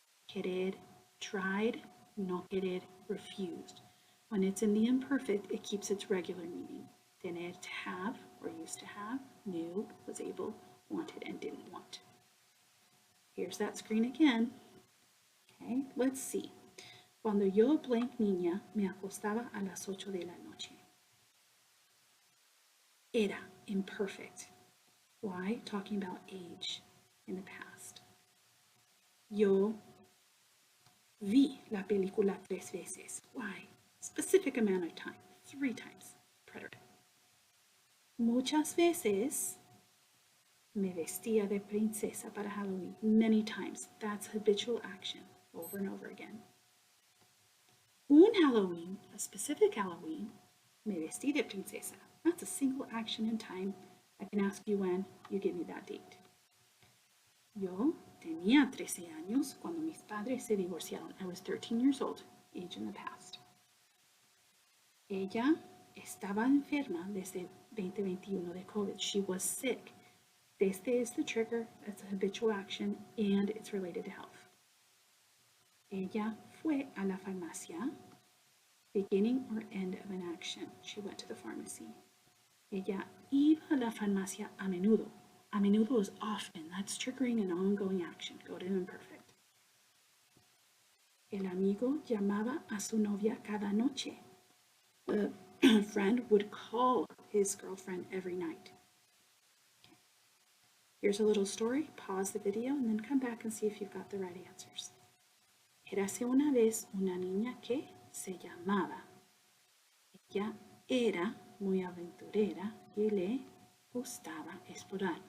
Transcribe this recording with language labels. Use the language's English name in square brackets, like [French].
[English] Querer, tried. No querer, refused. When it's in the imperfect, it keeps its regular meaning. Tener, to have or used to have. Knew, was able, wanted, and didn't want. Here's that screen again. Okay, let's see. [Spanish] Cuando yo blank niña me acostaba a las 8 de la noche. [English] Era, imperfect. Why? Talking about age in the past. [Spanish] Yo vi la película 3 veces. [English] Why? Specific amount of time. 3 times. Preterite. [Spanish] Muchas veces me vestía de princesa para Halloween. [English] Many times. That's habitual action. Over and over again. [Spanish] Un Halloween, [English] a specific Halloween, [Spanish] me vestí de princesa. [English] That's a single action in time. I can ask you when, you give me that date. [Spanish] Yo tenía 13 años cuando mis padres se divorciaron. [English] I was 13 years old, age in the past. [Spanish] Ella estaba enferma desde 2021 de COVID. [English] She was sick. Desde is the trigger, it's a habitual action, and it's related to health. [Spanish] Ella fue a la farmacia, [English] beginning or end of an action. She went to the pharmacy. [Spanish] Ella iba a la farmacia a menudo. [English] A menudo is often. That's triggering an ongoing action. Go to imperfect. [Spanish] El amigo llamaba a su novia cada noche. [English] The friend would call his girlfriend every night. Okay. Here's a little story. Pause the video and then come back and see if you've got the right answers. [Spanish] Érase una vez una niña que se llamaba. Ella era muy aventurera y le gustaba explorar.